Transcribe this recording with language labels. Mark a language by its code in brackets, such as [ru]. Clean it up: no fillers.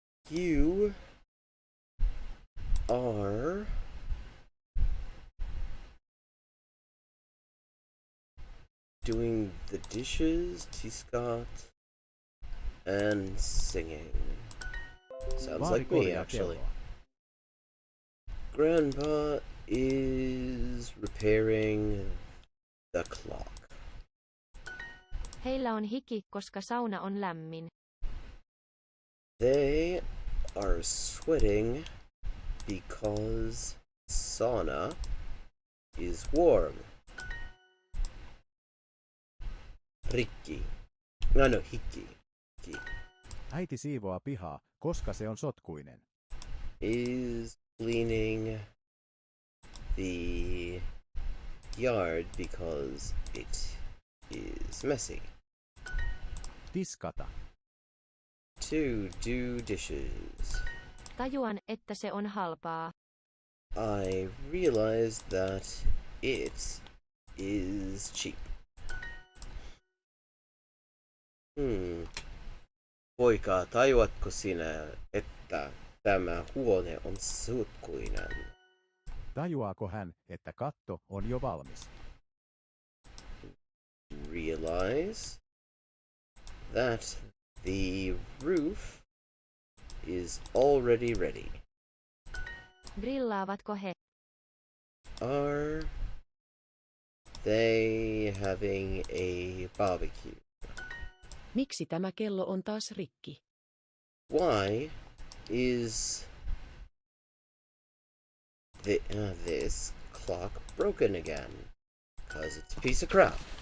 [en] You are doing the dishes, tiskat, and singing. Sounds like me, actually. Grandpa is repairing the clock. [fi] Heillä on hiki, koska sauna on lämmin. [en] They are sweating because sauna is warm. [fi] Rikki. No, hikki. Äiti siivoaa pihaa, koska se on sotkuinen. [en] Is cleaning the yard because it is messy. [fi] Tiskata. [en] To do dishes. [fi] Tajuan, että se on halpaa. [en] I realized that it is cheap. [fi] Poika, tajuatko sinä, että tämä huone on sotkuinen? Tajuaako hän, että katto on jo valmis? [en] Realize that the roof is already ready. [fi] Grillaavatko he? [en] Are they having a barbecue? [fi] Miksi tämä kello on taas rikki? [en] Why is this clock broken again? Because it's a piece of crap.